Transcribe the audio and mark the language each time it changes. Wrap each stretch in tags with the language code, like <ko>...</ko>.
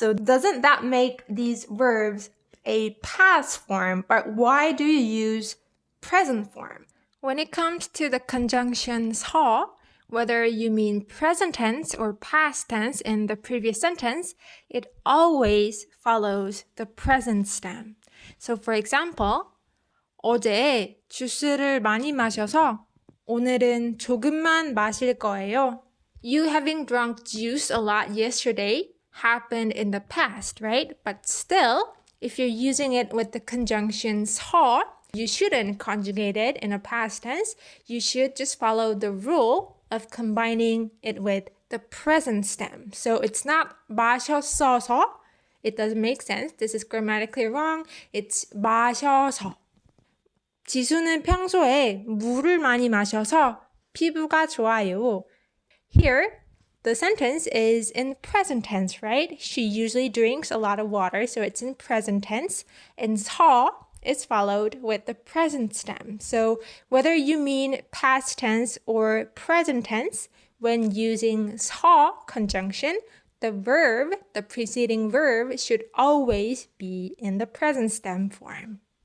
<en>So doesn't that make these verbs a past form? But why do you use present form? When it comes to the conjunction 서, whether you mean present tense or past tense in the previous sentence, it always follows the present stem. So for example,</en> <ko>어제 주스를 많이 마셔서 오늘은 조금만 마실 거예요.</ko> <en>You having drunk juice a lot yesterday happened in the past, right? But still, if you're using it with the conjunction 서, you shouldn't conjugate it in a past tense. You should just follow the rule of combining it with the present stem. So it's not 마셨어서. It doesn't make sense. This is grammatically wrong. It's 마셔서.</en> <ko>지수는 평소에 물을 많이 마셔서 피부가 좋아요.</ko> <en>Here, the sentence is in present tense, right? She usually drinks a lot of water, so it's in present tense. And 서 is followed with the present stem. So whether you mean past tense or present tense, when using 서 conjunction, the preceding verb should always be in the present stem form.</en>